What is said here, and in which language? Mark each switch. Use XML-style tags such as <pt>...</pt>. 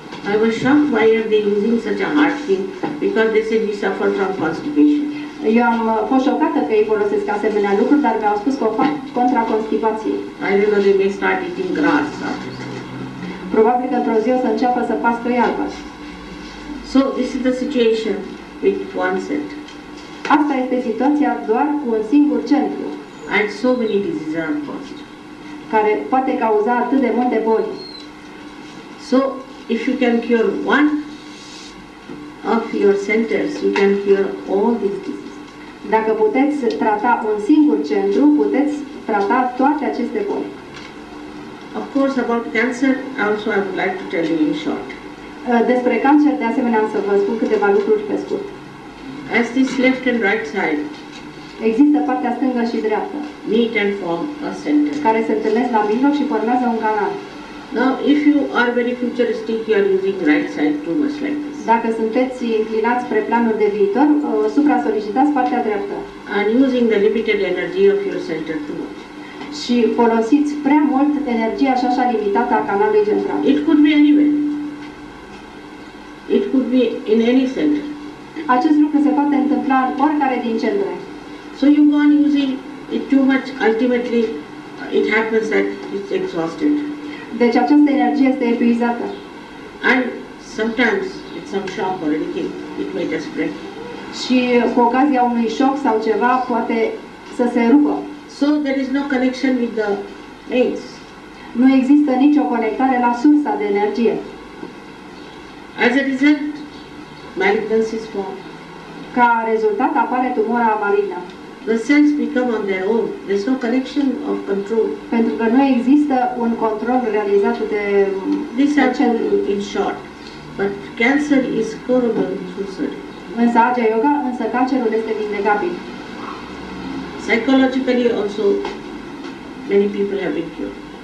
<en>I was shocked why are they using such a hard thing because they said we suffer from constipation.</en> <ro>Eu am fost șocată că ei folosesc asemenea lucruri, dar mi-au spus că o fac contra constipației.</ro> <en>I don't know, they may start eating grass after that.</en> <ro>Probabil că într-o zi o să înceapă să pască iarbă.</ro> <en>So this is the situation with one center.</en> <ro>Asta este situația doar cu un singur centru,</ro> <en>And so many diseases are caused.</en> <ro>care poate cauza atât de multe boli.</ro> <en>So if you can cure one of your centers, you can cure all these diseases.</en> <ro>Dacă puteți trata un singur centru, puteți trata toate aceste boli.</ro> <en>Of course, about cancer, also I would like to tell you in short.</en> <ro>Despre cancer, de asemenea, am să vă spun câteva lucruri pe scurt.</ro> <en>As this left and right side</en> <ro>Există partea stângă și dreaptă,</ro> <en>meet and form a center.</en> <ro>care se întâlnesc la mijloc și formează un canal.</ro> <en>Now, if you are very futuristic, you are using right side too much like this.</en> <ro>Dacă sunteți inclinați spre planul de viitor, supra-solicitați partea dreaptă.</ro> <en>And using the limited energy of your center too much.</en> <ro>Și folosiți prea mult energia și așa limitată a canalului central.</ro> <en>It could be anywhere. It could be in any center.</en> <ro>Acest lucru se poate întâmpla în oricare din centre.</ro> <en>So you go on using it too much, ultimately it happens that it's exhausted.</en> <ro>Deci această energie este epuizată.</ro> <en>And sometimes with some shock or anything, it may just break.</en> <ro>Și cu ocazia unui șoc sau ceva poate să se rupă.</ro> <en>So there is no connection with the mains.</en> <ro>Nu există nicio conectare la sursa de energie.</ro> <en>As a result, malignancy is formed.</en> <ro>Ca rezultat apare tumora malignă.</ro> <en>The cells become on their own. There is no connection of control.</en> <ro>Pentru că nu există un control realizat de</ro> <en>This</en> <ro>acel.</ro> <en>happened in short. But cancer is curable through surgery.</en> <ro>Însă Aja Yoga, însă cancerul este vindecabil.</ro> <en>Psychologically also, many people have been cured.</en>